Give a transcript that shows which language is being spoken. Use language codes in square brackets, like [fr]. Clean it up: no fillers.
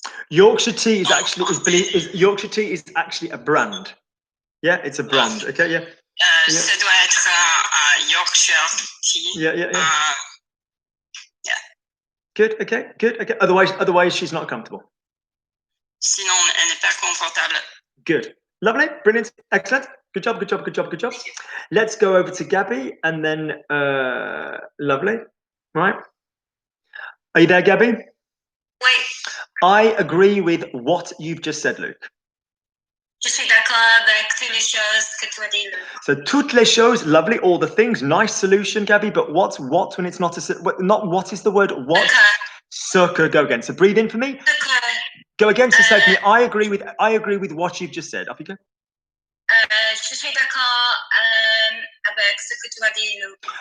[en] Yorkshire tea Yorkshire tea is actually a brand. Yeah, it's a brand. Okay, yeah. [fr] Ça doit être un Yorkshire tea. [en] Yeah. Good. Okay. Otherwise, she's not comfortable. [fr] Sinon, elle n'est pas confortable. [en] Good. Lovely. Brilliant. Excellent. Good job. Let's go over to Gabby and then lovely. Right. Are you there, Gabby? [fr] Oui. [en] I agree with what you've just said, Luke. [fr] Je suis d'accord avec toutes les choses que tu as dit, Luke. [en] So [fr] toutes les choses, [en] lovely, all the things, nice solution, Gabby. But what's what when it's not what is the word what? Sucker. Go again. So breathe in for me. Go again. So say to me, I agree with what you've just said. Off you go. [fr] Je suis d'accord avec ce que tu as dit, Luke.